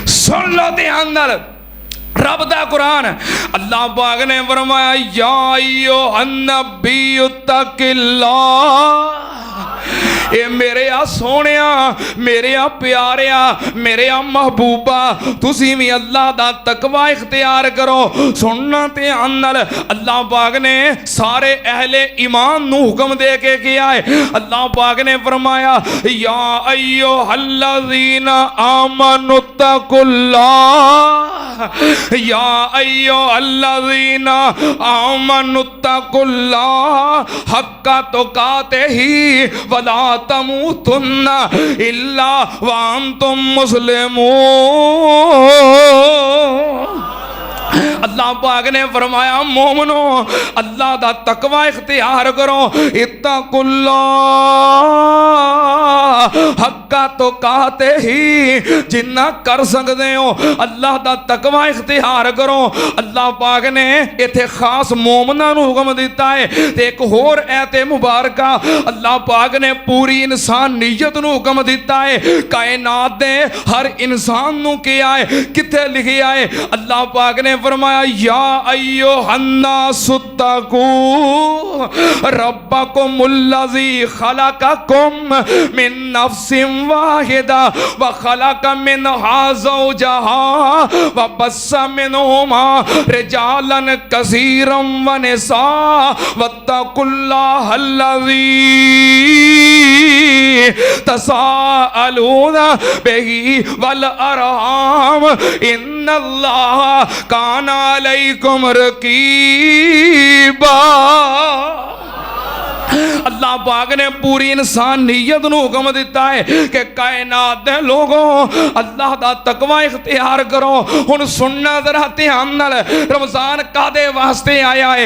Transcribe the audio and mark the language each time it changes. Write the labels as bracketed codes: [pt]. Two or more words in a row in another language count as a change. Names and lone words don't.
[pa] سن لو دھیان نال رب دا قرآن، اللہ پاک نے فرمایا [ar] يا أيها النبي اتق الله, [pa] اے میرے آ سوہنیا، میرے آ پیاریا، میرے آ محبوبا، تسی وی اللہ دا تقویٰ اختیار کرو. سننا دھیان نال اللہ پاک نے سارے اہلِ ایمان نوں حکم دے کے کیتا ہے. اللہ پاک نے فرمایا [ar] يا أيها الذين آمنوا اتقوا الله، يا أيها الذين آمنوا اتقوا الله حق تقاته ولا تموتن إلا وأنتم مسلمون. [pa] اللہ پاک نے فرمایا مومنو اللہ دا تقویٰ اختیار کرو, [ar] اتقوا الله حق تقاته, [pa] جنا کر سکدے ہو اللہ دا تقویٰ اختیار کرو. اللہ پاک نے ایتھے خاص مومناں نوں حکم دتا ہے تے اک ہور آیتِ مبارکہ اللہ پاک نے پوری انسانیت نوں حکم دتا ہے، کائنات دے ہر انسان نوں کیتا ہے. کتھے لکھیا ہے اللہ پاک نے فرمایا [ar] يا أيها الناس اتقوا ربكم الذي خلقكم من نفس واحدة وخلق منها زوجها وبث منهما رجالا كثيرا ونساء واتقوا الله الذي تساءلون به والأرحام إن الله كان عليكم رقيبا. [pa] اللہ پاک نے پوری انسانیت نوں حکم دتا ہے کہ کائنات دے لوکو اللہ دا تقویٰ اختیار کرو. ہن سننا ذرا دھیان نال، رمضان کاہدے واسطے آیا ہے?